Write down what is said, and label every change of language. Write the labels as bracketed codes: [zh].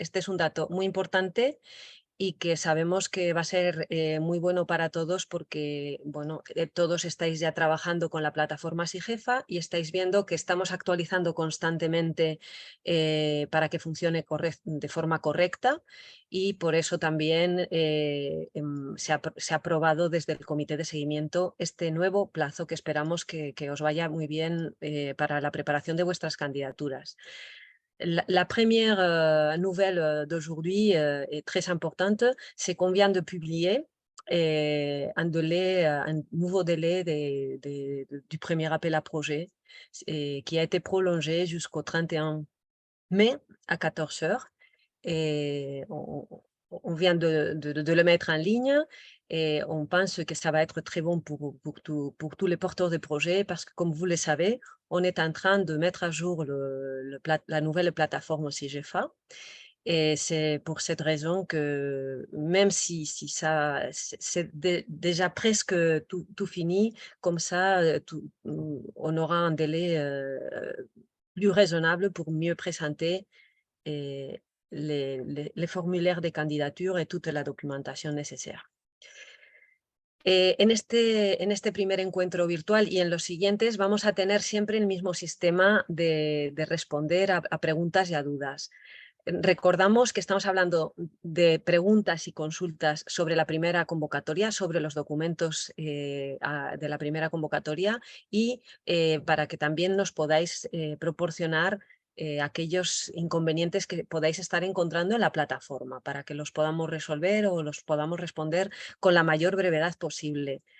[es] Este es un dato muy importante y que sabemos que va a ser muy bueno para todos porque bueno, todos estáis ya trabajando con la plataforma SIGEFA y estáis viendo que estamos actualizando constantemente para que funcione de forma correcta, y por eso también se ha aprobado desde el comité de seguimiento este nuevo plazo que esperamos que os vaya muy bien para la preparación de vuestras candidaturas. [fr] La première nouvelle d'aujourd'hui est très importante, c'est qu'on vient de publier un nouveau délai du premier appel à projet qui a été prolongé jusqu'au 31 mai à 14 heures. Et on vient de le mettre en ligne et on pense que ça va être très bon pour tous les porteurs de projets parce que, comme vous le savez, on est en train de mettre à jour la nouvelle plateforme SIGEFA. Et c'est pour cette raison que même si ça, c'est déjà presque tout fini, comme ça, on aura un délai plus raisonnable pour mieux présenter eh, les formulaires de candidature et toute la documentation nécessaire. [es] En este primer encuentro virtual y en los siguientes vamos a tener siempre el mismo sistema de responder a preguntas y a dudas. Recordamos que estamos hablando de preguntas y consultas sobre la primera convocatoria, sobre los documentos de la primera convocatoria, y para que también nos podáis proporcionar aquellos inconvenientes que podáis estar encontrando en la plataforma, para que los podamos resolver o los podamos responder con la mayor brevedad posible.